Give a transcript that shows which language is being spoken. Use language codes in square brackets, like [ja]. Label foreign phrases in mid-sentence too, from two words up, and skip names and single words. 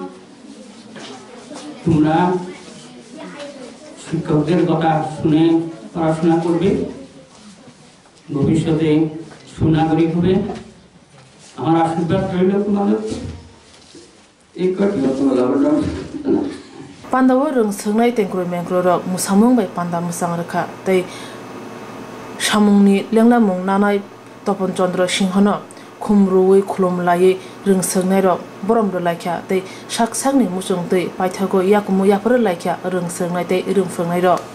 [bn] তোমরা শিক্ষকদের কথা শুনে পড়াশোনা করবে, ভবিষ্যতে সুনাগরিক হবে, আমার আশীর্বাদ রইল তোমাদের। এই কটিও তো [trp] পান্দাও রং सोंनाय तेंक्रो मेंक्रो रक मुसामुं बाय पान्दा मुसां रखा तै सामुंनि लेंलामुं नानाय तपन चंद्र सिंहनो खुमरुयै खुलुमलायै रों सोंनाय रक बरमरो लायख्या तै साकसाकनि मुसुं तै पाइथागो याकुमु याफोर लायख्या रों सोंनाय तै रों फोंनाय रक